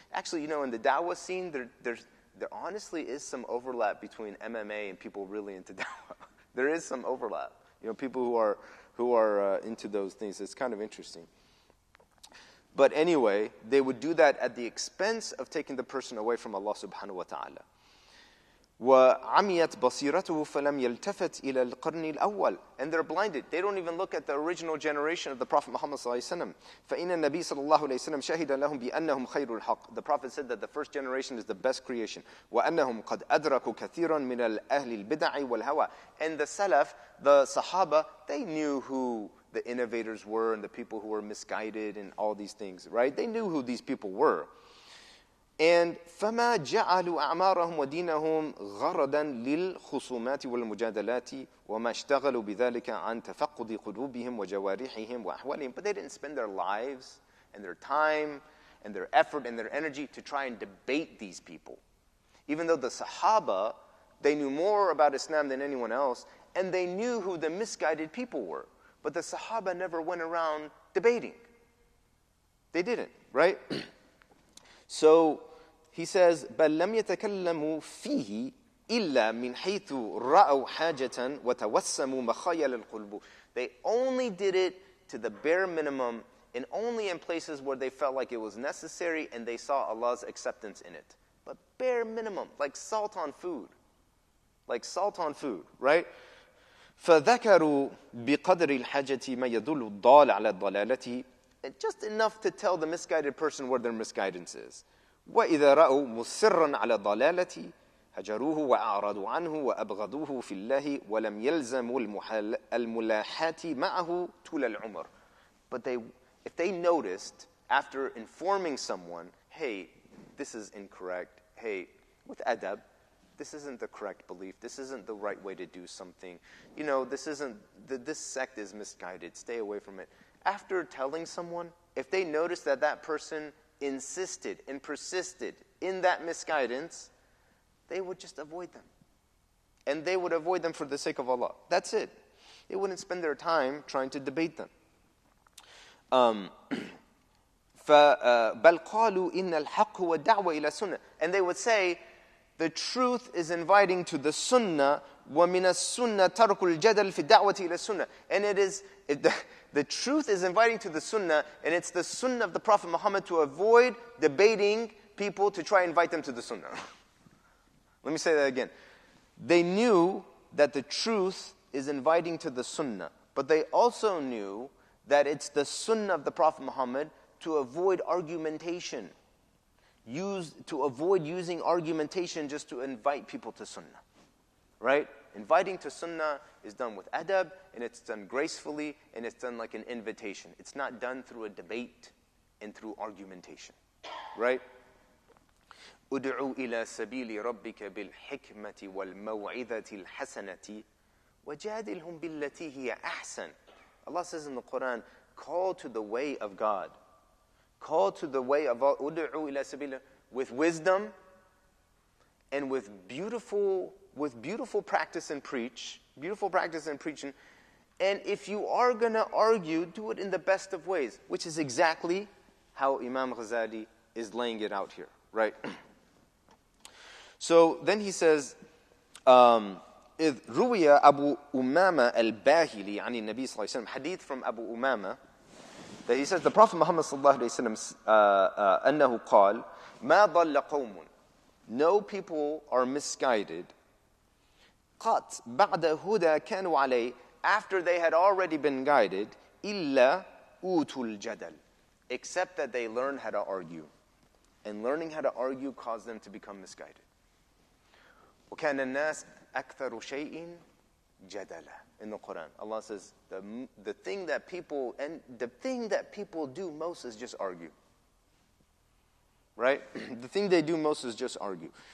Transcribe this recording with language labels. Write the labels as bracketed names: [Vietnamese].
[English] Actually, in the Dawah scene, there honestly is some overlap between MMA and people really into Dawah. There is some overlap. People who are into those things. It's kind of interesting. But anyway, they would do that at the expense of taking the person away from Allah subhanahu wa ta'ala. [Arabic] وعميت بصيرته فلم يلتفت إلى القرن الأول. [English] And they're blinded. They don't even look at the original generation of the Prophet Muhammad صلى الله عليه وسلم. [Arabic] فإن النبي صلى الله عليه وسلم شهد لهم بأنهم خير الحق. [English] The Prophet said that the first generation is the best creation. [Arabic] وأنهم قد أدركوا كثيرا من الأهل البدع والهوى. [English] And the Salaf, the Sahaba, they knew who the innovators were and the people who were misguided and all these things, right? They knew who these people were. [Arabic] And فما جعلوا أعمارهم ودينهم غرضا للخصومات والمجادلات وما اشتغلوا بذلك عن تفقد قلوبهم وجوارحهم وأحوالهم. [English] But they didn't spend their lives and their time and their effort and their energy to try and debate these people. Even though the Sahaba, they knew more about Islam than anyone else, and they knew who the misguided people were. But the Sahaba never went around debating. They didn't, right? So he says, [Arabic] بل لم يتكلموا فيه إلا من حيث رأوا حاجة وتوسموا مخايل القلوب. [English] They only did it to the bare minimum and only in places where they felt like it was necessary and they saw Allah's acceptance in it. But bare minimum, like salt on food. Like salt on food, right? [Arabic] فذكروا بقدر الحاجة ما يدل الضال على ضلالته. [English] Just enough to tell the misguided person where their misguidance is. [Arabic] وإذا رأوا مصرا على ضلالته هجروه وأعرضوا عنه وأبغضوه في الله ولم يلزموا الملاحات معه طول العمر. [English] But if they noticed after informing someone, hey, this is incorrect, hey, with adab, this isn't the correct belief, this isn't the right way to do something, this sect is misguided, stay away from it. After telling someone, if they noticed that that person insisted and persisted in that misguidance, they would just avoid them. And they would avoid them for the sake of Allah. That's it. They wouldn't spend their time trying to debate them. [Arabic] بل قالوا إن الحق هو الدعوة إلى السنة. [English] And they would say, the truth is inviting to the sunnah, [Arabic] ومن السنة ترك الجدل في الدعوة إلى السنة. [English] And the truth is inviting to the sunnah, and it's the sunnah of the Prophet Muhammad to avoid debating people to try and invite them to the sunnah. Let me say that again. They knew that the truth is inviting to the sunnah, but they also knew that it's the sunnah of the Prophet Muhammad to avoid argumentation. To avoid using argumentation just to invite people to sunnah. Right? Inviting to sunnah is done with adab, and it's done gracefully, and it's done like an invitation. It's not done through a debate and through argumentation. Right? [Arabic] ادعوا إلى سبيل ربك بالحكمة والموعظة الحسنة وجادلهم بالتي هي أحسن. [English] Allah says in the Quran, call to the way of God. Call to the way of Allah. [Arabic] ادعوا إلى سبيل, [English] with wisdom and with beautiful practice and preach, beautiful practice and preaching. And if you are going to argue, do it in the best of ways, which is exactly how Imam Ghazali is laying it out here, right? So then he says, [Arabic] إذ روي أبو أمامة الباهلي عن النبي صلى الله عليه وسلم, [English] hadith from Abu Umama, that he says, the Prophet Muhammad [Arabic] صلى الله عليه وسلم أنه قال ما ضل قوم, [English] no people are misguided [Arabic] قط بعد هدى كانوا عليه, [English] after they had already been guided, [Arabic] إلا أوتوا الجدل, [English] except that they learned how to argue. And learning how to argue caused them to become misguided. [Arabic] وكان الناس أكثر شيء جدلا. [English] In the Quran, Allah says the thing that people do most is just argue. Right? The thing they do most is just argue.